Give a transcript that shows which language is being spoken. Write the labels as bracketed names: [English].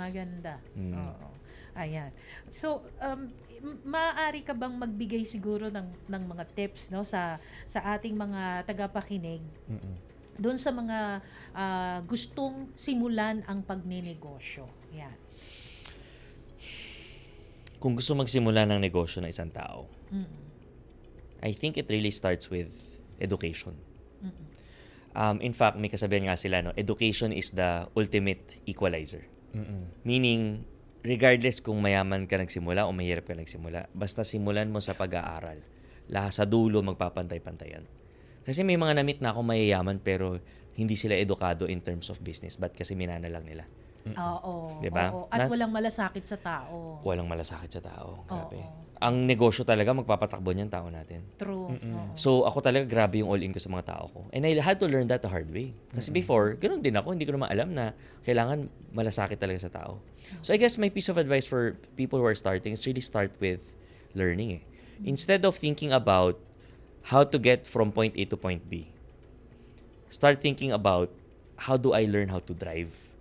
[Filipino] Maganda. Oo. Ayan. So, maaari ka bang magbigay siguro ng mga tips, no, sa ating mga tagapakinig doon sa mga gustong simulan ang pagnenegosyo? Yan. Kung gusto magsimula ng negosyo ng isang tao, [English] I think it really starts with education. In fact, [Filipino] may kasabihan nga sila, [English] no, education is the ultimate equalizer. [Filipino] Meaning, regardless kung mayaman ka nagsimula o mahirap ka nagsimula, basta simulan mo sa pag-aaral. Lahat sa dulo magpapantay-pantayan. Kasi may mga namit na ako mayayaman pero hindi sila edukado [English] in terms of business. [Filipino] Ba't kasi minana lang nila? Oo. Diba? Oo. At walang malasakit sa tao. Walang malasakit sa tao. Grabe. Ang negosyo talaga, magpapatakbo niyan tao natin. [English] True. [Filipino] So, ako talaga grabe yung all-in ko sa mga tao ko. [English] And I had to learn that the hard way. [Filipino] Kasi before, ganun din ako. Hindi ko naman alam na kailangan malasakit talaga sa tao. [English] So, I guess my piece of advice for people who are starting is really start with learning. Instead of thinking about how to get from point A to point B, start thinking about how do I learn how to drive?